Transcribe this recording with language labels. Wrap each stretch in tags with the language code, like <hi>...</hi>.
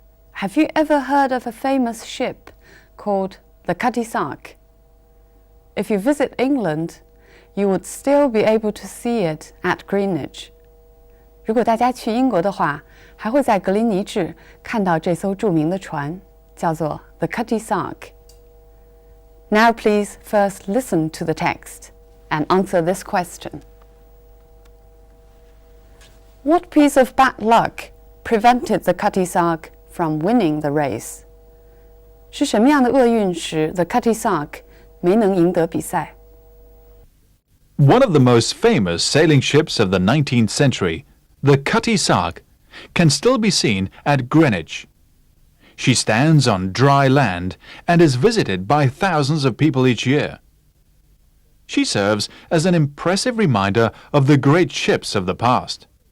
<en>Have you ever heard of a famous ship called the Cutty Sark? If you visit England, you would still be able to see it at Greenwich.</en> <zh>如果大家去英国的话，还会在格林尼治看到这艘著名的船，叫做 the Cutty Sark.</zh> <en>Now please first listen to the text and answer this question. What piece of bad luck prevented the Cutty Sark from winning the race?</en> <zh>是什么样的厄运使 the Cutty Sark 没能赢得比赛？</zh> <en>One of the most famous sailing ships of the 19th century, the Cutty Sark, can still be seen at Greenwich. She stands on dry land and is visited by thousands of people each year. She serves as an impressive reminder of the great ships of the past.</en>